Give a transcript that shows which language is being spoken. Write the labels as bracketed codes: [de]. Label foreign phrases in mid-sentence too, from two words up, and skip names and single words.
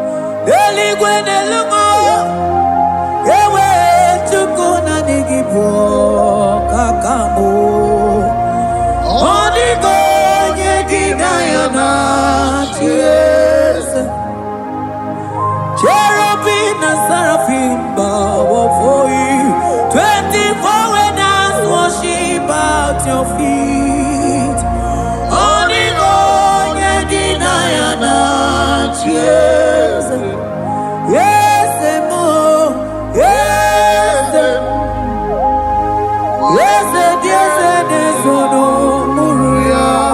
[ig] Eluigwe n'elu m, ewe Chukwu naanị gị bụ ọkaka m. Ọ dịghị onye gị na ya na-achị eze. [en] Cherubim na seraphim bow before you. Twenty-four elders worship at your feet. [ig] Ọ dịghị onye gị na ya na-achị Eze, eze m, eze m, eze dị eze n'ezo n'okpuru ya.